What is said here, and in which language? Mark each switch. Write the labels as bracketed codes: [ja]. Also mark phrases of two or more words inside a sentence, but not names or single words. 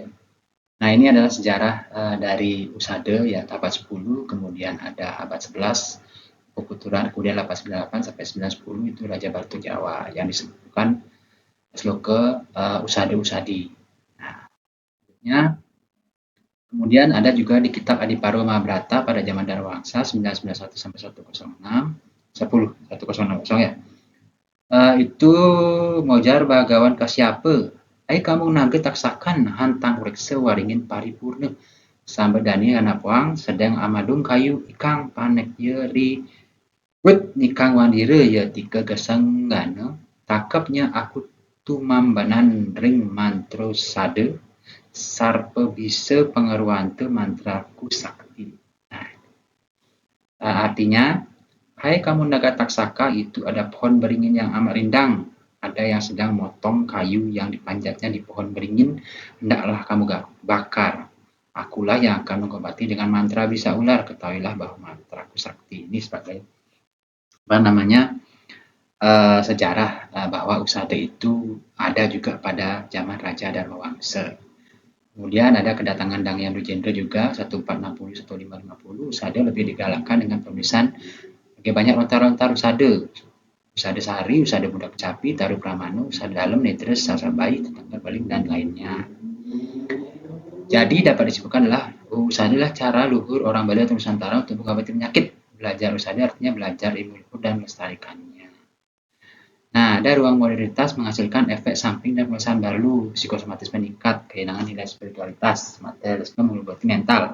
[id] Nah, ini adalah sejarah dari Usada ya abad 10, kemudian ada abad 11 Puputuran, kemudian 898 sampai 910 itu Raja Batu Jawa yang disebutkan sloka Usada-Usadi. Nah, kemudian ada juga di kitab Adiparwa Mahabharata pada zaman Dharmawangsa 991 sampai 160 ya. Itu Mojar Bagawan Kasyapa. [kaw] Kamu naga taksakan hantang reksa waringin paripurna. Sambedani anapwang sedang amadung kayu ikang panek yeri wet nikang wandire ya tiga gesanggana takapnya aku tumambanan ring mantro sade sarpe bisa pengaruante mantraku sakti. [id] Artinya, hai kamu naga taksaka, itu ada pohon beringin yang amat rindang. Ada yang sedang motong kayu yang dipanjatnya di pohon beringin, hendaklah kamu bakar. Akulah yang akan mengobati dengan mantra bisa ular. Ketahuilah bahwa mantraku sakti ini sebagai sejarah bahwa usada itu ada juga pada zaman Raja Dharmawangsa. Kemudian ada kedatangan Dang Yang Dujendra juga 1460-1550. Usada lebih digalakkan dengan penulisan Oke, banyak lontar-lontar usada. Usada Sehari, usada Budak Kecapi, Taruh Pramana, usada Dalam, Netres, Sasabai, Tetangga Baling, dan lainnya. Jadi dapat disebutkan adalah usada adalah cara luhur orang Bali atau Nusantara untuk mengobati penyakit. Belajar usada artinya belajar ilmu luhur dan melestarikannya. Nah, ada ruang modernitas menghasilkan efek samping dan perasaan baru, psikosomatis meningkat, kehilangan nilai spiritualitas, materialisme mengobati mental.